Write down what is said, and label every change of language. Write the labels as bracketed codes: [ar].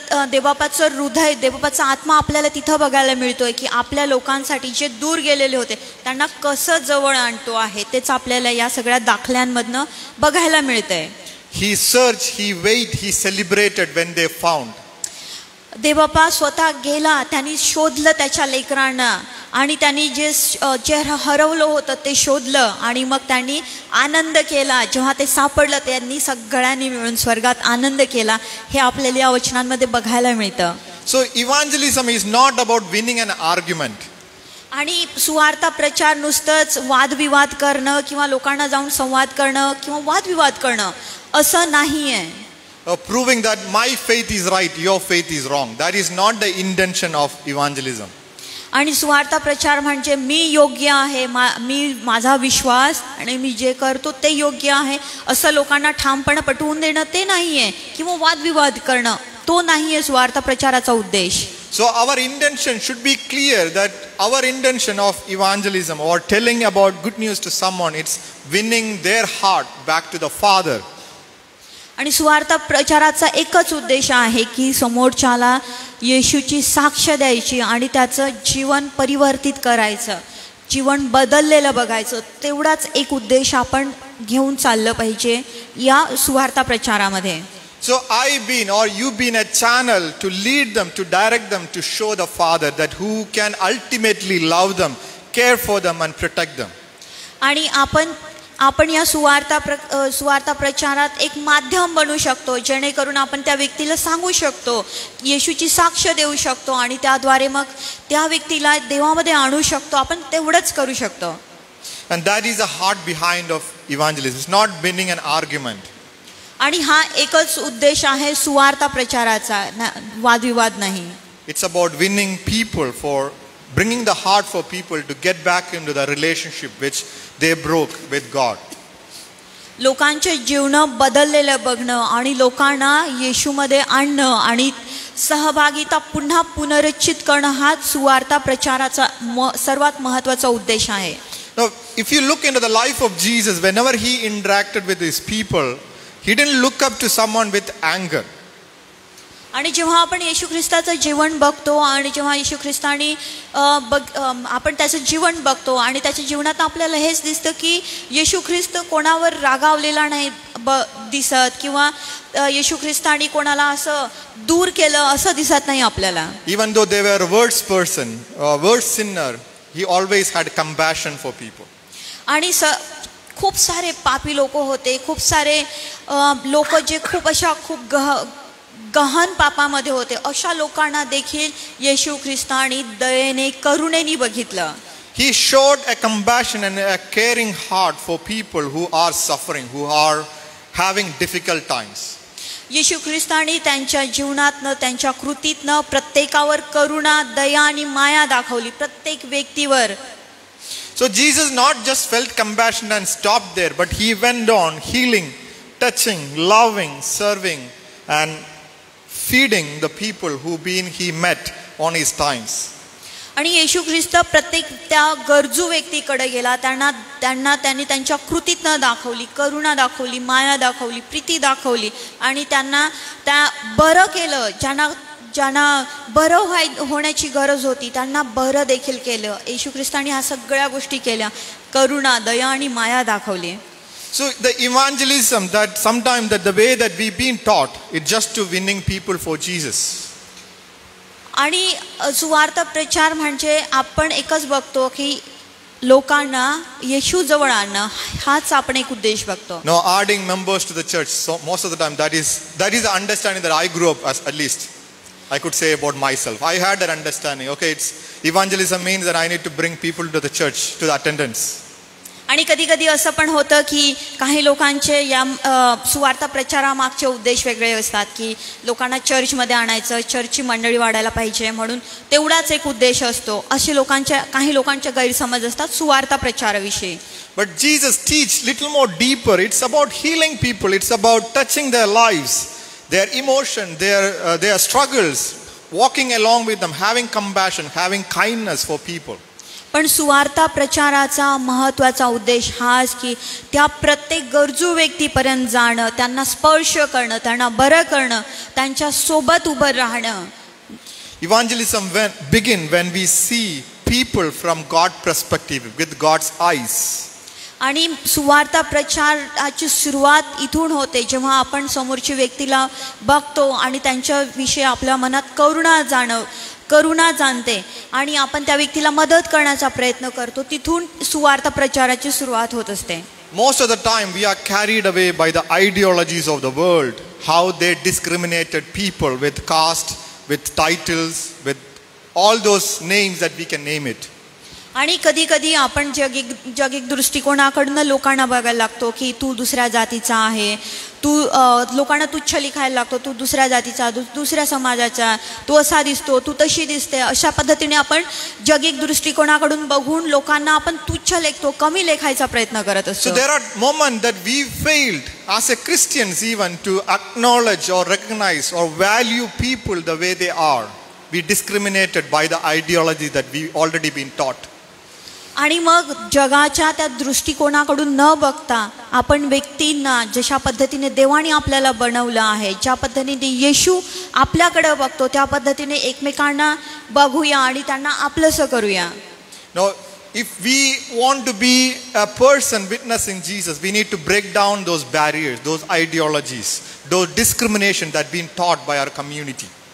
[mr] देवबापाचं हृदय, देवबापाचा आत्मा आपल्याला तिथं बघायला मिळतोय की आपल्या लोकांसाठी जे दूर गेलेले होते त्यांना कसं जवळ आणतो आहे, तेच आपल्याला या सगळ्या दाखल्यांमधनं बघायला मिळतंय. [en] He searched, he waited, he celebrated when they found. [mr] देवबापा स्वतः गेला, त्यांनी शोधलं त्याच्या लेकरांना आणि त्यांनी जे हरवलं होतं ते शोधलं आणि मग त्यांनी आनंद केला. जेव्हा ते सापडलं त्यांनी सगळ्यांनी मिळून स्वर्गात आनंद केला. हे आपल्याला या वचनांमध्ये बघायला मिळतं. [en] So evangelism is not about winning an argument. [mr] आणि सुवार्ता प्रचार नुसतंच वादविवाद करणं किंवा लोकांना जाऊन संवाद करणं किंवा वादविवाद करणं असं नाही आहे. [en] Proving that my faith is right, your faith is wrong. That is not the intention of evangelism. [mr] आणि सुवार्ता प्रचार म्हणजे मी योग्य आहे, माझा विश्वास आणि मी जे करतो ते योग्य आहे असं लोकांना ठामपणे पटवून देणं ते नाहीये, किंवा वादविवाद करणं तो नाहीये सुवार्ता प्रचाराचा उद्देश. [en] So our intention should be clear, that our intention of evangelism or telling about good news to someone, it's winning their heart back to the Father. [mr] आणि सुवार्ता प्रचाराचा एकच उद्देश आहे की समोरच्याला येशूची साक्ष द्यायची आणि त्याचं जीवन परिवर्तित करायचं, जीवन बदललेलं बघायचं. तेवढाच एक उद्देश आपण घेऊन चाललं पाहिजे या सुवार्ता प्रचारामध्ये. [en] So I been or you been a channel to lead them, to direct them, to show the Father that who can ultimately love them, care for them and protect them. [mr] आणि आपण या सुवार्ता प्रचारात एक माध्यम बनू शकतो, जेणेकरून आपण त्या व्यक्तीला सांगू शकतो, येशूची साक्ष देऊ शकतो आणि त्याद्वारे मग त्या व्यक्तीला देवामध्ये आणू शकतो. आपण तेवढंच करू शकतो. [en] And that is the heart behind of evangelism. It's not winning an argument. [mr] आणि हा एकच उद्देश आहे सुवार्ता प्रचाराचा, वादविवाद नाही. [en] It's about winning people, for bringing the heart for people to get back into the relationship which they broke with God. [mr] लोकांचे जीवन बदललेलं बघणं आणि लोकांना येशूमध्ये आणणं आणि सहभागिता पुन्हा पुनरुज्जीवित करणं हा सुवार्ता प्रचाराचा सर्वात महत्त्वाचा उद्देश आहे. [en] Now, if you look into the life of Jesus, whenever he interacted with his people, he didn't look up to someone with anger. [mr] आणि जेव्हा आपण येशू ख्रिस्ताचं जीवन बघतो आणि जेव्हा येशू ख्रिस्तानी आपण त्याचं जीवन बघतो आणि त्याच्या जीवनात आपल्याला हेच दिसतं की येशू ख्रिस्त कोणावर रागावलेला नाही दिसत, किंवा येशू ख्रिस्तानी कोणाला असं दूर केलं असं दिसत नाही आपल्याला. [en] Even though they were a worse person, a worse sinner, he always had compassion for people. [mr] आणि खूप सारे पापी लोक होते, खूप सारे लोक जे खूप गहन पापामध्ये होते, अशा लोकांना देखील येशू ख्रिस्तानी दयेने, करुणेने बघितलं. [en] He showed a compassion and a caring heart for people who are suffering, who are having difficult times. [mr] येशू ख्रिस्तानी त्यांच्या जीवनातनं, त्यांच्या कृतीतनं प्रत्येकावर करुणा, दया आणि माया दाखवली, प्रत्येक व्यक्तीवर. [en] So Jesus not just felt compassion and stopped there, but he went on healing, touching, loving, serving and feeding the people who he met on his times. [mr] आणि येशू ख्रिस्त प्रत्येक त्या गरजू व्यक्तीकडे गेला, त्यांनी त्यांच्या कृतीतनं दाखवली, करुणा दाखवली, माया दाखवली, प्रीती दाखवली आणि त्यांना त्या बरं केलं. ज्यांना बरं होण्याची गरज होती त्यांना बरं देखील केलं. येशू ख्रिस्तानी ह्या सगळ्या गोष्टी केल्या, करुणा, दया आणि माया दाखवली. [en] So the evangelism that sometimes that the way that we've been taught, it's just to winning people for Jesus. [mr] आणि सुवार्थ प्रचार म्हणजे आपण एकच बघतो की लोकांना येशू जवळ आणणं, हाच आपण एक उद्देश बघतो. [en] No, adding members to the church. So most of the time that is the understanding that I grew up as, at least I could say about myself. I had that understanding. Okay, it's evangelism means that I need to bring people to the church, to the attendance. [mr] आणि कधी कधी असं पण होतं की काही लोकांचे या सुवार्थ प्रचारामागचे उद्देश वेगळे असतात की लोकांना चर्चमध्ये आणायचं, चर्चची मंडळी वाढायला पाहिजे म्हणून तेवढाच एक उद्देश असतो. असे काही लोकांचे गैरसमज असतात सुवार्थ प्रचाराविषयी. [en] But Jesus teach little more deeper. It's about healing people. It's about touching their lives, their emotion, their struggles, walking along with them, having compassion, having kindness for people. [mr] पण सुवार्थ प्रचाराचा महत्त्वाचा उद्देश हाच की त्या प्रत्येक गरजू व्यक्तीपर्यंत जाणं, त्यांना स्पर्श करणं, त्यांना बरं करणं, त्यांच्या सोबत उभं राहणं. [en] Evangelism begin when we see people from God's perspective, with God's eyes. [mr] आणि सुवार्थ प्रचाराची सुरुवात इथून होते जेव्हा आपण समोरची व्यक्तीला बघतो आणि त्यांच्याविषयी आपल्या मनात करुणा जाणते आणि आपण त्या व्यक्तीला मदत करण्याचा प्रयत्न करतो. तिथून सुवार्थ प्रचाराची सुरुवात होत असते. [en] Most of the time we are carried away by the ideologies of the world, how they discriminated people with caste, with titles, with all those names that we can name it. [mr] आणि कधी कधी आपण जगिक दृष्टिकोनाकडनं लोकांना बघायला लागतो की तू दुसऱ्या जातीचा आहे, तू लोकांना तुच्छ लिखायला लागतो, तू दुसऱ्या जातीचा, दुसऱ्या समाजाचा, तू असा दिसतो, तू तशी दिसते. अशा पद्धतीने आपण जगिक दृष्टिकोनाकडून बघून लोकांना आपण तुच्छ लेखतो, कमी लेखायचा प्रयत्न करत असतो. [en] So there are moments that we failed as a Christians even to acknowledge or recognize or value people the way they are. We discriminated by the ideology that we already been taught. [mr] आणि मग जगाच्या त्या दृष्टिकोनाकडून न बघता आपण व्यक्तींना जशा पद्धतीने देवाने आपल्याला बनवलं आहे, ज्या पद्धतीने येशू आपल्याकडे बघतो त्या पद्धतीने एकमेकांना बघूया आणि त्यांना आपलंसं करूया. [en] Now, if we want to be a person witnessing Jesus, we need to break down those barriers, those ideologies, those discrimination that been taught by our community.